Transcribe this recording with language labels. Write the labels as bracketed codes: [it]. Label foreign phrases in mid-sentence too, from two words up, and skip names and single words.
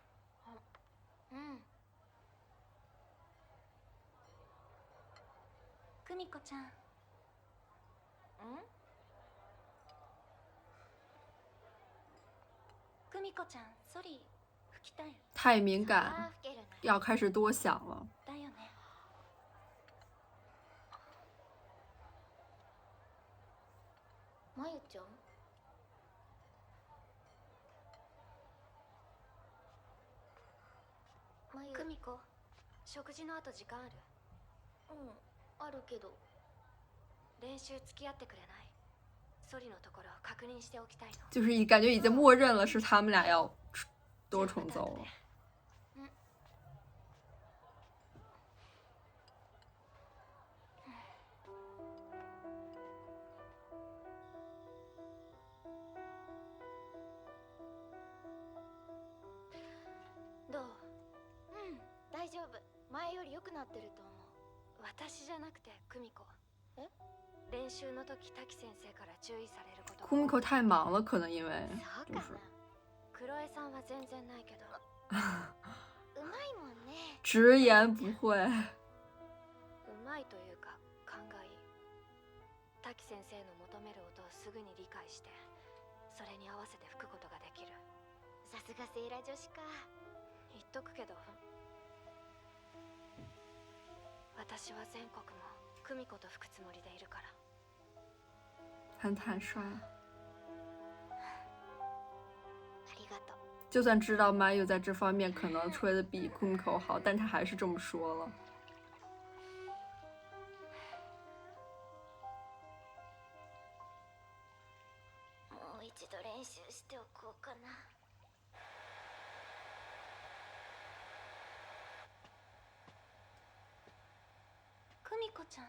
[ja] うん。久美子ちゃん。久美子ちゃん、ソリ吹きたい。 [zh] 太敏感，要开始多想了。 [ja] だよね。まゆちゃん。久美子、食事の後時間ある？あるけど。練習付き合ってくれない？ソリのところ確認しておきたいの。 [zh] 就是感觉已经默认了是他们俩要多重奏了。 [ja] どう？大丈夫。前より良くなってると思う。私じゃなくて久美子。練習の時滝先生から注意されることが。 [zh] 库米口太忙了，可能因为 [ja] そうかな。クロエさんは全然ないけど。うまいもんね。 [zh] 直言不讳。 [ja] うまいというか勘がいい。滝先生の求める音をすぐに理解して、それに合わせて吹くことができる。さすがセイラ女子か。言っとくけど、私は全国も久美子と吹くつもりでいるから。 [zh] 很坦率。 [ja] ありがとう。 [zh] 就算知道 Mayu 在这方面可能吹的比 Kumiko 好，但他还是这么说了。 [ja] もう一度練習しておこうかな。久美子ちゃん。